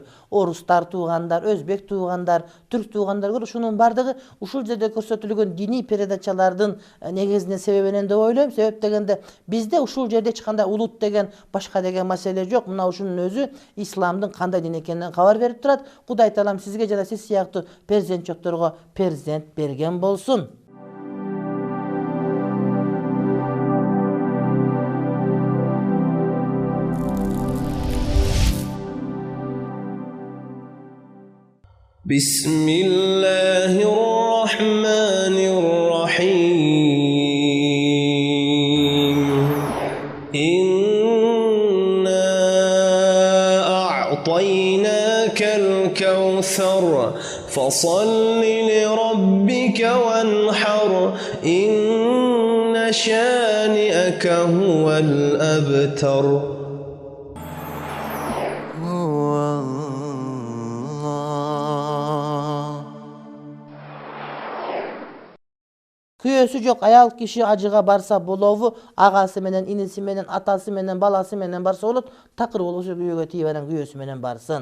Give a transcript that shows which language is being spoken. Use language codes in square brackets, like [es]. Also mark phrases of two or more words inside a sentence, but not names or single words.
[ky] Орустар туугандар, өзбек туугандар, түрк туугандар көрүп, ушунун бардыгы ушул жерде көрсөтүлгөн диний передачалардын негизинен себебинен деп ойлойм. Себеп дегенде бизде ушул жерде эч кандай улут деген, башка деген маселе жок. Мына ушунун өзү исламдын кандай дин экенинен кабар берип турат. Кудай Таалам сизге жана сиз сыяктуу перзентчокторго перзент берген болсун. [ar] بسم الله الرحمن الرحيم إنا أعطيناك يسر فصل لربك وانحر إن شانئك هو الأبتر. [ky] Kүйөөсү жок аял киши ажыга барса болобу, агасы менен, иниси менен, атасы менен, баласы менен барса болот, такыр болбосо күйөөгө тийип анан күйөөсү менен барсын.